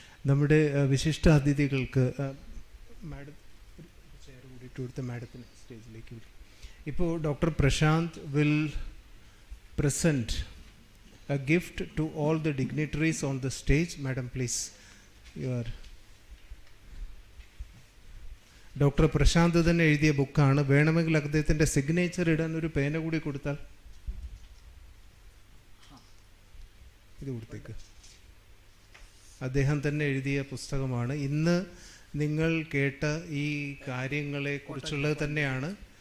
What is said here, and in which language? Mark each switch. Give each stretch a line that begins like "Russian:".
Malayalam: നമ്മുടെ വിശിഷ്ട അതിഥികൾക്ക് മാഡം ചെയർ കൂടിയിട്ട് കൊടുത്ത മാഡത്തിന് സ്റ്റേജിലേക്ക്. ഇപ്പോൾ
English: Doctor Prashant will present a gift to all the dignitaries on the stage. Madam, please.
Malayalam: Doctor Prashant തന്നെ എഴുതിയ ബുക്കാണ്. വേണമെങ്കിൽ അദ്ദേഹത്തിൻ്റെ സിഗ്നേച്ചർ ഇടാൻ ഒരു പേന കൂടി കൊടുത്താൽ. ഇത് കൊടുത്തേക്ക്. അദ്ദേഹം തന്നെ എഴുതിയ പുസ്തകമാണ്. ഇന്ന് നിങ്ങൾ കേട്ട ഈ കാര്യങ്ങളെ കുറിച്ചുള്ളത് തന്നെയാണ്.